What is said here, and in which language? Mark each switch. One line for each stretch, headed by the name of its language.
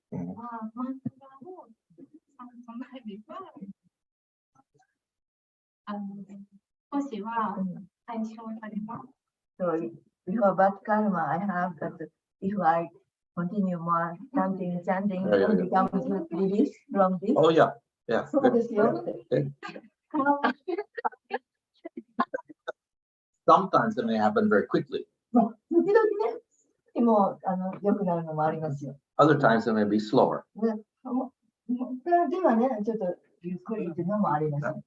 Japanese: マントラを唱えれば、少しは解消されます。
English: so before bad karma I have, that if I continue more chanting, Yeah. it becomes release from this. Oh, yeah, yeah.
Japanese: そうですよ。
English: Sometimes it may happen very quickly.
Japanese: まあ、時々ね、もう良くなるのもありますよ。
English: Other times it may be slower.
Japanese: ではね、ちょっとゆっくりっていうのもあります。